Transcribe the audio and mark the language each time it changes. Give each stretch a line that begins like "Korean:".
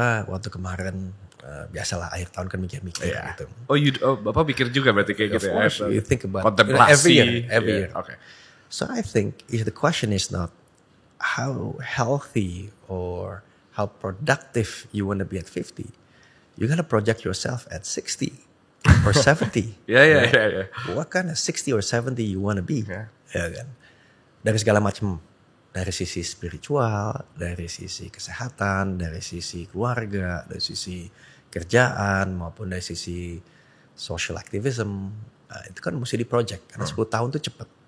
Indonesian: waktu kemarin biasalah akhir tahun kan mikir-mikir gitu. Bapak pikir juga berarti kayak gitu
English: Of course,
Indonesian: ya?
English: you think about
Indonesian: kontemplasi.
English: every year. Okay. So I think if the question is not how healthy or how productive you want to be at 50, you gotta project yourself at 60 or 70. Yeah. What kind of 60 or 70 you want to be? Yeah.
Indonesian: Ya kan? Dari segala macam. Dari sisi spiritual, dari sisi kesehatan, dari sisi keluarga, dari sisi kerjaan, maupun dari sisi social activism. Itu kan mesti di project, karena 10 tahun itu cepat.